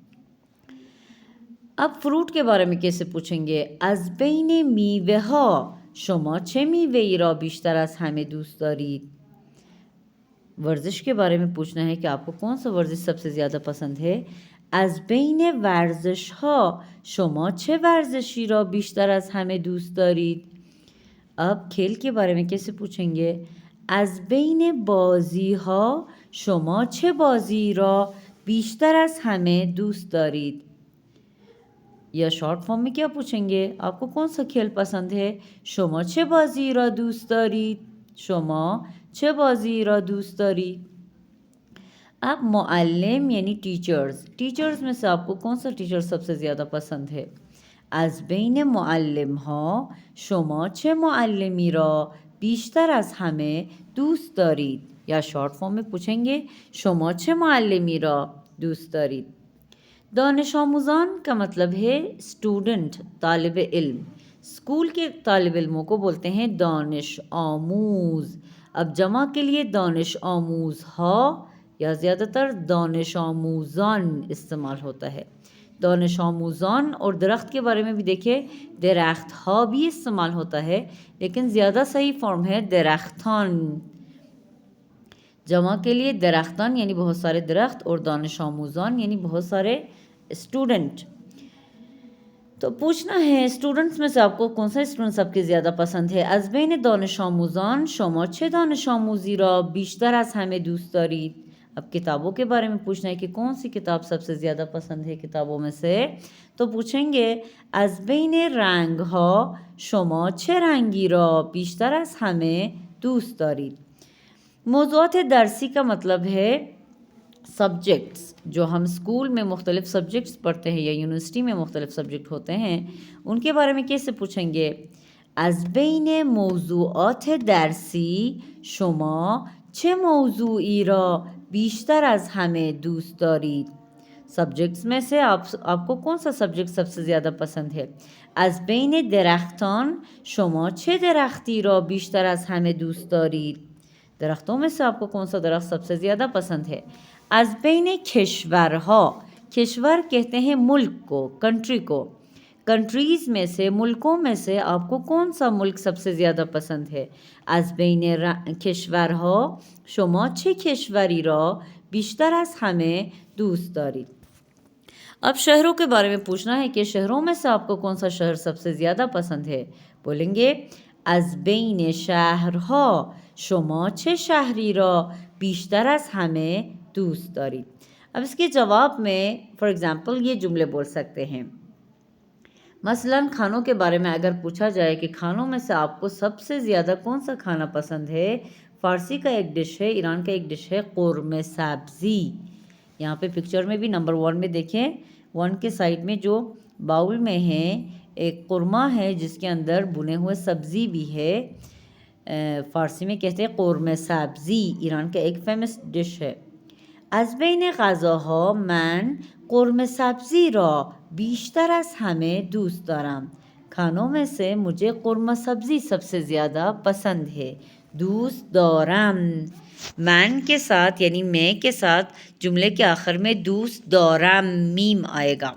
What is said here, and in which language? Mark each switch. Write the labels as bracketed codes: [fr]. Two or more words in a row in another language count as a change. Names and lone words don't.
[ur] اب فروٹ کے بارے میں کیسے پوچھیں گے؟ [fa] از بین میوه ها شما چه میوه‌ای را بیشتر از همه دوست دارید [ur] ورزش کے بارے میں پوچھنا ہے کہ آپ کو کون سا ورزش سب سے زیادہ پسند ہے۔ [fa] از بین ورزش ها شما چه ورزشی را بیشتر از همه دوست دارید [ur] اب کھیل کے بارے میں کیسے پوچھیں گے؟ [fa] از بین بازی ها شما چه بازی را بیشتر از همه دوست دارید، [ur] یا شارٹ فارم میں کیا پوچھیں گے؟ آپ کو کون سا کھیل پسند ہے؟ [fa] شما چه بازی را دوست دارید، شما چه بازی را دوست دارید۔ [ur] اب معلم یعنی ٹیچرز میں سے آپ کو کون سا ٹیچر سب سے زیادہ پسند ہے؟ [fa] از بین معلم ها شما چه معلمی را بیشتر از همه دوست دارید، [ur] یا شارٹ فارم میں پوچھیں گے [fa] شما چه معلمی را دوست دارید۔ [ur] دانش آموزان کا مطلب ہے اسٹوڈنٹ، طالب علم. اسکول کے طالب علموں کو بولتے ہیں دانش آموز. اب جمع کے لیے دانش آموز ہا یا زیادہ تر دانش آموزان استعمال ہوتا ہے. دانش آموزان. اور درخت کے بارے میں بھی دیکھیں درخت ہا بھی استعمال ہوتا ہے، لیکن زیادہ صحیح فارم ہے درختان. جمع کے لیے درختان یعنی بہت سارے درخت، اور دانش آموزان یعنی بہت سارے اسٹوڈنٹ. تو پوچھنا ہے اسٹوڈنٹس میں سے آپ کو کون سا اسٹوڈنٹ سب کے زیادہ پسند ہے؟ [fa] از بین دانش آموزان شما چه دانش آموزی را بیشتر از همه دوست دارید؟ [ur] اب کتابوں کے بارے میں پوچھنا ہے کہ کون سی کتاب سب سے زیادہ پسند ہے کتابوں میں سے، تو پوچھیں گے [fa] از بین رنگ ها شما چه رنگی را بیشتر از همه دوست دارید؟ موضوعات درسی [ur] کا مطلب ہے سبجیکٹس. جو ہم اسکول میں مختلف سبجیکٹس پڑھتے ہیں یا یونیورسٹی میں مختلف سبجیکٹ ہوتے ہیں، ان کے بارے میں کیسے پوچھیں گے؟ [fa] از بین موضوعات درسی شما چه موضوعی را بیشتر از همه دوست دارید؟ [ur] سبجیکٹس میں سے آپ کو کون سا سبجیکٹ سب سے زیادہ پسند ہے؟ [fa] از بین درختان شما چه درختی را بیشتر از همه دوست دارید؟ [ur] درختوں میں سے آپ کو کون سا درخت سب سے زیادہ پسند ہے؟ [fa] از بین کشورها، [ur] کشور کہتے ہیں ملک کو، کنٹری کو. کنٹریز میں سے، ملکوں میں سے آپ کو کون سا ملک سب سے زیادہ پسند ہے؟ [fa] از بین کشورها شما چه کشوری را بیشتر از همه دوست دارید؟ [ur] اب شہروں کے بارے میں پوچھنا ہے کہ شہروں میں سے آپ کو کون سا شہر سب سے زیادہ پسند ہے؟ بولیں گے [fa] از بین شهرها شما چه شهری را بیشتر از همه دوست دارید؟ [ur] اب اس کے جواب میں [en] for example [ur] یہ جملے بول سکتے ہیں. مثلا کھانوں کے بارے میں اگر پوچھا جائے کہ کھانوں میں سے آپ کو سب سے زیادہ کون سا کھانا پسند ہے، فارسی کا ایک ڈش ہے، ایران کا ایک ڈش ہے قورمہ سبزی. یہاں پہ پکچر میں بھی نمبر 1 میں دیکھیں، 1 کے سائڈ میں جو باؤل میں ہے ایک قورمہ ہے جس کے اندر بنے ہوئے سبزی بھی ہے. فارسی میں کہتے ہیں قورمہ سبزی، ایران کا ایک فیمس ڈش ہے. [fa] از بین غذاها من قورمه سبزی را بیشتر از همه دوست دارم. [ur] کھانوں میں سے مجھے قورمہ سبزی سب سے زیادہ پسند ہے. [fa] دوست دارم، [ur] من کے ساتھ یعنی میں کے ساتھ جملے کے آخر میں [fa] دوست دارم [ur] میم آئے گا.